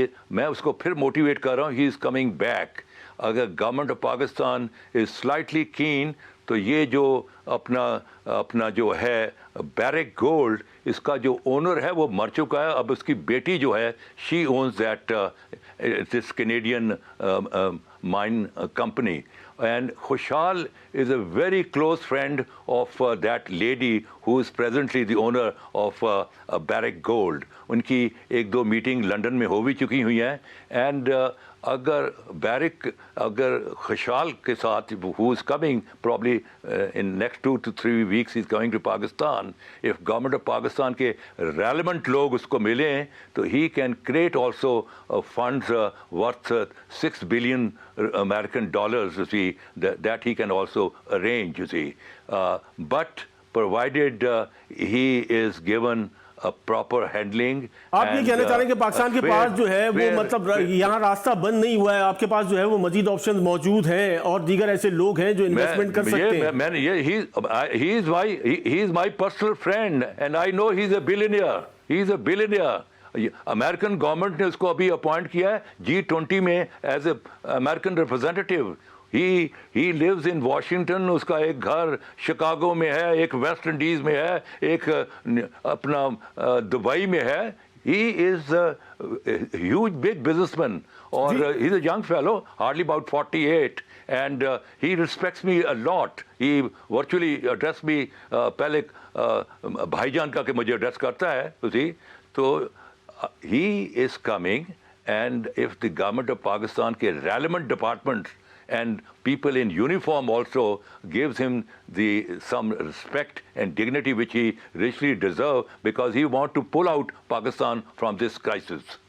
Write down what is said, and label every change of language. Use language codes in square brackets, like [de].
[ur] میں اس کو پھر موٹیویٹ کر رہا ہوں, [en] He is coming back. [ur] اگر government of Pakistan [en] is slightly keen [ur] تو یہ جو اپنا جو ہے بیرک گولڈ، اس کا جو اونر ہے وہ مر چکا ہے. اب اس کی بیٹی جو ہے [en] She owns that this Canadian mine company. And Khushal is a very close friend of that lady who is presently the owner of Barrick Gold. [ur] ان کی ایک دو میٹنگ لنڈن میں ہو بھی چکی ہوئی ہیں. [en] and [ur] اگر خوشحال کے ساتھ [en] who is coming probably in next 2 to 3 weeks he's coming to Pakistan, if government of Pakistan کے relevant [ur] لوگ اس کو ملیں تو [en] he can create also funds worth $6 billion American dollars, you see, that he can also arrange, you see, but provided he is given a proper handling. [ur] آپ یہ کہنا چاہ رہے ہیں کہ پاکستان کے پاس جو ہے وہ مطلب یہاں راستہ بند نہیں ہوا ہے، آپ کے پاس جو ہے وہ مزید آپشن موجود ہیں اور دیگر ایسے لوگ ہیں جو انویسٹمنٹ کر سکتے ہیں. میں نے [en] he is my personal friend and I know he is a billionaire. [ur] American government نے اس کو ابھی اپوائنٹ کیا ہے G20 میں [en] As a American representative. He lives in Washington, [ur] اس کا ایک گھر شکاگو میں ہے، ایک ویسٹ انڈیز میں ہے، ایک اپنا دبئی میں ہے. [en] He is huge big business man اور he is a young fellow hardly about 48 and he respects me a lot. He virtually address me, [ur] پہلے بھائی جان کا کہ مجھے ایڈریس کرتا ہے اسی. [en] تو he is coming, and if the government of Pakistan ke relevant departments and people in uniform also gives him some respect and dignity which he richly deserves, because he want to pull out Pakistan from this crisis.